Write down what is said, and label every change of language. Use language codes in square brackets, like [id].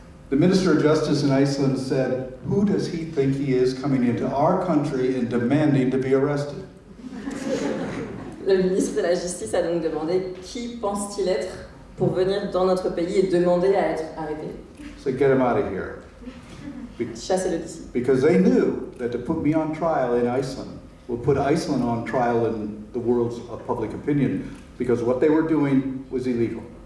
[en] The Minister of Justice in Iceland said, "Who does he think he is coming into our country and demanding to be arrested?" [fr] Le ministre de la Justice a donc demandé qui pense-t-il être pour venir dans notre pays et demander à être arrêté. [en] So get him out of here. [fr] Chassez-le d'ici. [en] Because they knew that to put me on trial in Iceland would put Iceland on trial in the world's public opinion, because what they were doing was illegal.